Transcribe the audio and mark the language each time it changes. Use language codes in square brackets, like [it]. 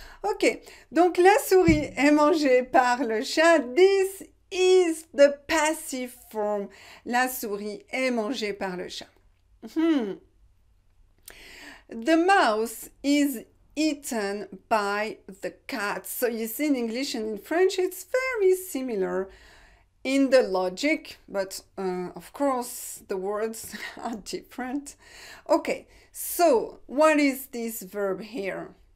[fr] Ok, donc la souris est mangée par le chat. [en] This is the passive form. [fr] La souris est mangée par le chat. [en] The mouse is eaten by the cat. So you see, in English and in French, it's very similar in the logic, but of course the words are different. Okay, so what is this verb here?